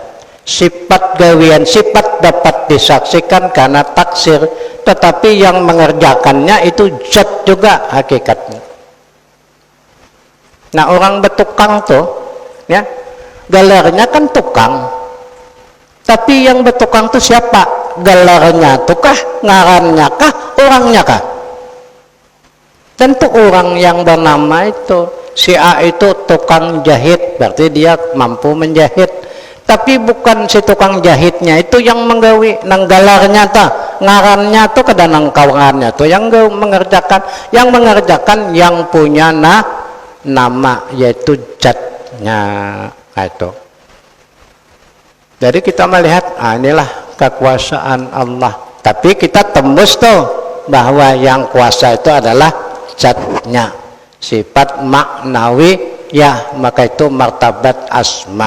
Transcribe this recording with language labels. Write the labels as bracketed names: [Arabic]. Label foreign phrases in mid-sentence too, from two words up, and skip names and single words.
[Indonesian] Sifat gawian, sifat dapat disaksikan karena taksir, tetapi yang mengerjakannya itu zat juga hakikatnya. Nah, orang bertukang tuh, ya, gelarnya kan tukang. Tapi yang bertukang tuh siapa? Gelarnya tuh kah, ngarannya kah, orangnya kah? Tentu orang yang bernama itu. Si A itu tukang jahit, berarti dia mampu menjahit. Tapi bukan si tukang jahitnya itu yang menggawi, [Banjar] nang gelarnya tuh, ngarannya tuh kada nang kawangannya tuh [Indonesian] yang mengerjakan, yang punya nama, yaitu zatnya itu. Jadi kita melihat, inilah kekuasaan Allah. Tapi kita tembus tuh bahwa yang kuasa itu adalah zatnya, sifat maknawi ya, maka itu martabat asma.